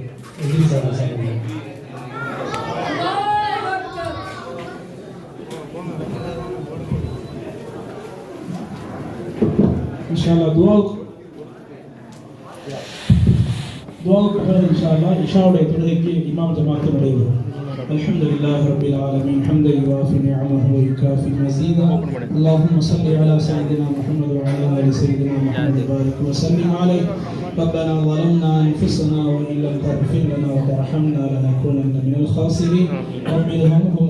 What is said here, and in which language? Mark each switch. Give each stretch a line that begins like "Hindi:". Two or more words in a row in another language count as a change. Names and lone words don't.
Tamil: इंशाअल्लाह दुआவுக்கு பிறகு இன்ஷாஅல்லாஹ் இஷாவுடைய தொழுகைக்கு இமாம் ஜமாத் நடைபெறும்.
Arabic: الحمد لله رب العالمين حمدا يوافي نعمه ويكافي مزيدا اللهم صل على سيدنا محمد وعلى ال سيدنا محمد وبارك وسلم عليه ربنا ظلمنا انفسنا وان لم تغفر لنا وترحمنا لنكونن من الخاسرين رب ارحمهما